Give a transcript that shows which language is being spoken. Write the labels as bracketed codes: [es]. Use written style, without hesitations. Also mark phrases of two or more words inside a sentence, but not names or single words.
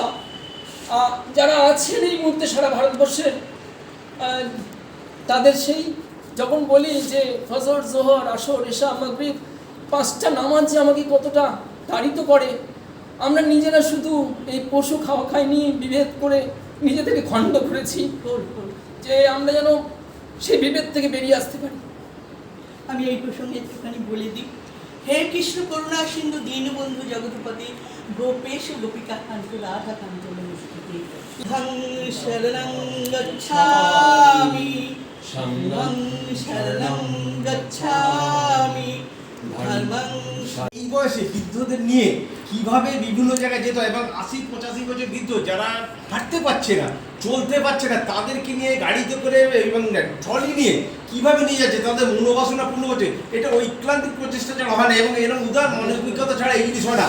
[bn] যারা আছেন এই মুহূর্তে সারা ভারতবর্ষের, তাদের সেই যখন বলি যে ফজর, জোহর, আসর, এশা, মাগরিব 5টা নামাজ যে আমাকে কতটা তাড়িত করে, আমরা নিজেরা শুধু এই পশু খাই নিয়ে বিভেদ করে নিজেদেরকে খণ্ড করেছি, যে আমরা যেন সেই বিভেদ থেকে বেরিয়ে আসতে পারি। আমি এই প্রসঙ্গে একটুখানি বলে দিই। [sa] হে কৃষ্ণ করুণা সিন্ধু দীনবন্ধু জগৎপতি গোপেশ গোপিকা কান্ত রাধা কান্ত নমস্তুতে। [pi] ধং শরণং গচ্ছামি, ধং শরণং গচ্ছামি, ধর্মং। [bn] এই বয়সে বৃদ্ধদের নিয়ে কিভাবে বিভিন্ন জায়গায় যেত, এবং 80-85 বছর বৃদ্ধ যারা হাঁটতে পারছে না, চলতে পারছে না, তাদেরকে নিয়ে গাড়িতে করে এবং ট্রলি নিয়ে কিভাবে নিয়ে যাচ্ছে, তাদের মনোবাসনা পূর্ণ করছে। এটা ঐক্লান্তিক প্রচেষ্টা ছাড়া হয় না, এবং এরকম উদার মানবিকতা ছাড়া এই জিনিস হয় না।